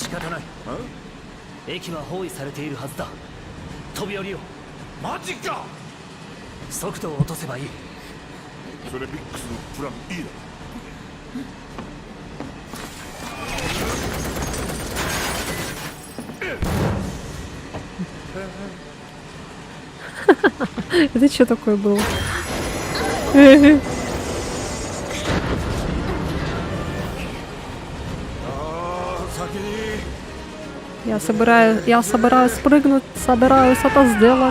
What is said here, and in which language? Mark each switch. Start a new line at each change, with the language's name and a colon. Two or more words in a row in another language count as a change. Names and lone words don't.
Japanese: 駅は包囲されているはずだ。飛び降りよう。マジか。速度を落とせばいい。それビックスのプラン E だ。
Russian: Это что такое было? Я собираюсь спрыгнуть, собираюсь это сделать.